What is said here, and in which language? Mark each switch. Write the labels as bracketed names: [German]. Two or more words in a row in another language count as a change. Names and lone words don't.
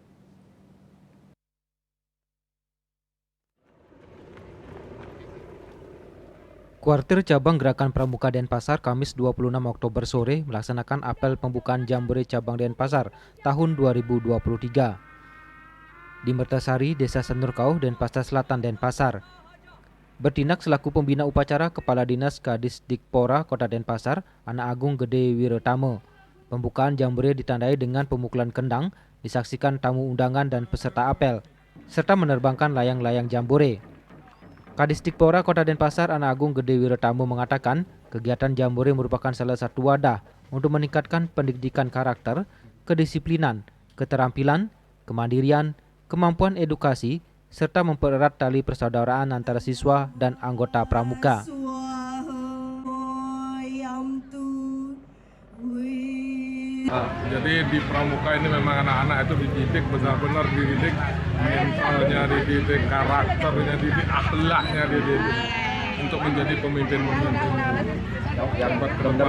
[Indonesian] Kuartir Cabang Gerakan Pramuka Denpasar Kamis 26 Oktober sore melaksanakan apel pembukaan Jambore Cabang Denpasar tahun 2023 di Mertasari, Desa Sanurkauh, Denpasar Selatan, Denpasar. Bertindak selaku pembina upacara Kepala Dinas Kadisdikpora Kota Denpasar, Anak Agung Gede Wirotamo. Pembukaan Jambore ditandai dengan pemukulan kendang, disaksikan tamu undangan dan peserta apel, serta menerbangkan layang-layang Jambore. Kadisdikpora Kota Denpasar Anak Agung Gede Wirotamo mengatakan kegiatan Jambore merupakan salah satu wadah untuk meningkatkan pendidikan karakter, kedisiplinan, keterampilan, kemandirian, kemampuan edukasi, serta mempererat tali persaudaraan antara siswa dan anggota pramuka. Jadi di pramuka ini memang anak-anak itu dididik, benar-benar dididik mentalnya, dididik karakternya, dididik akhlaknya, dididik untuk menjadi pemimpin-pemimpin yang ke depan.